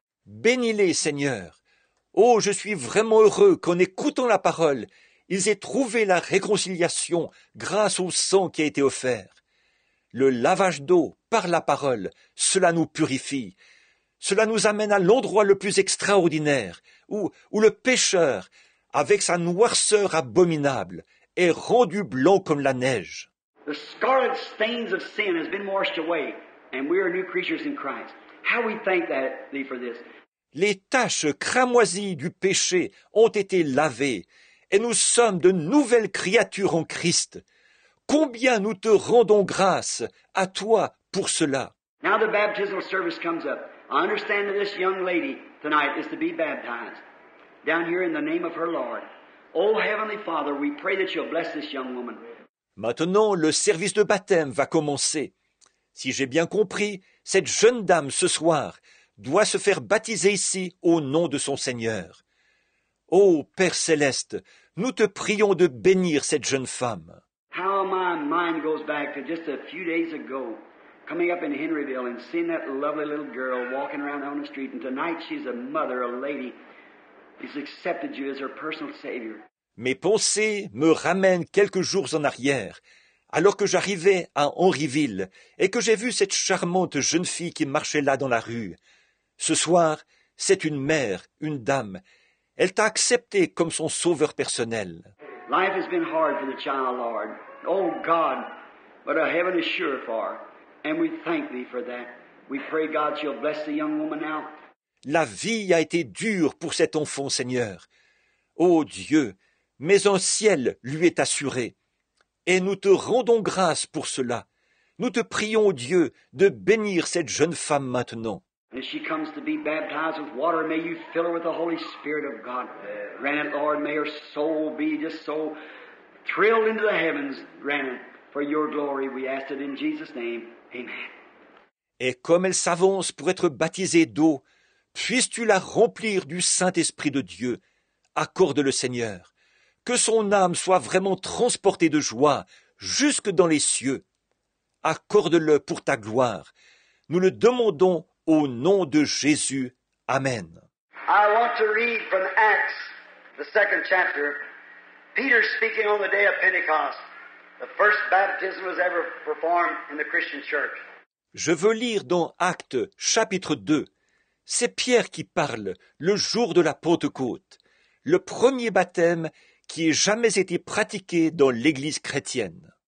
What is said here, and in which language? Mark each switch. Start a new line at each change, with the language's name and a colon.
French: Bénis-les, Seigneur. Oh, je suis vraiment heureux qu'en écoutant la parole, ils aient trouvé la réconciliation grâce au sang qui a été offert. Le lavage d'eau par la parole, cela nous purifie. Cela nous amène à l'endroit le plus extraordinaire, où le pécheur, avec sa noirceur abominable, est rendu blanc comme la neige.
English: The scarlet stains of sin has been washed away, and we are new creatures in Christ. How we thank Thee for this.
French: Les taches cramoisies du péché ont été lavées, et nous sommes de nouvelles créatures en Christ. Combien nous te rendons grâce à toi pour cela.
English: Now the baptismal service comes up. I understand that this young lady tonight is to be baptized down here in the name of her Lord. Oh, Heavenly Father, we pray that You'll bless this young woman.
French: Maintenant, le service de baptême va commencer. Si j'ai bien compris, cette jeune dame ce soir doit se faire baptiser ici au nom de son Seigneur. Ô Père céleste, nous te prions de bénir cette jeune femme.
English: How my mind goes back to just a few days ago, coming up in Henryville and seeing that lovely little girl walking around on the street, and tonight she's a mother, a lady, who's accepted You as her personal Savior.
French: Mes pensées me ramènent quelques jours en arrière, alors que j'arrivais à Henryville et que j'ai vu cette charmante jeune fille qui marchait là dans la rue. Ce soir, c'est une mère, une dame. Elle t'a accepté comme son sauveur personnel.
English: Life has been hard for the child, Lord. Oh, God, but a heaven is sure for her. And we thank Thee for that. We pray, God, You'll bless the young woman now.
French: La vie a été dure pour cet enfant, Seigneur. Ô Dieu, mais un ciel lui est assuré. Et nous te rendons grâce pour cela. Nous te prions, Dieu, de bénir cette jeune femme maintenant.
English: As she comes to be baptized with water, may You fill her with the Holy Spirit of God. Grant it, Lord, may her soul be just so thrilled into the heavens. Grant it for Your glory. We ask it in Jesus' name. Amen.
French: Et comme elle s'avance pour être baptisée d'eau, puisses-tu la remplir du Saint-Esprit de Dieu. Accorde-le, Seigneur. Que son âme soit vraiment transportée de joie jusque dans les cieux. Accorde-le pour ta gloire. Nous le demandons au nom de Jésus. Amen.
English: I want to read from Acts, the 2nd chapter. Peter speaking on the day of Pentecost. The first baptism was ever performed in the Christian church.
French: Je veux lire dans Actes, chapitre 2. C'est Pierre qui parle, le jour de la Pentecôte. Le premier baptême qui ait jamais été pratiqué dans l'Église chrétienne.